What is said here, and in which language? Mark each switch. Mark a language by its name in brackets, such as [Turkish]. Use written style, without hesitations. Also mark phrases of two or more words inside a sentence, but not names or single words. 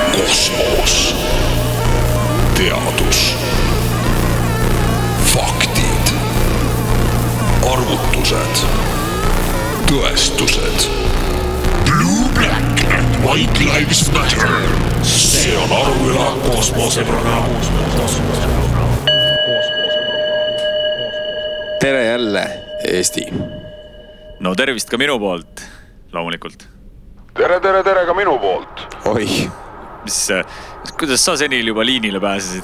[Estonian] Kosmos. Teadus. Faktid. Arvutused. Tõestused. [English] Blue, black and white lives matter. [Estonian] See on Aruvüla kosmoseprogramm. Tere jälle, Eesti. No tervist ka minu poolt, loomulikult. Tere ka minu poolt. Oi. Kuidas sa senil juba liinile pääsesid?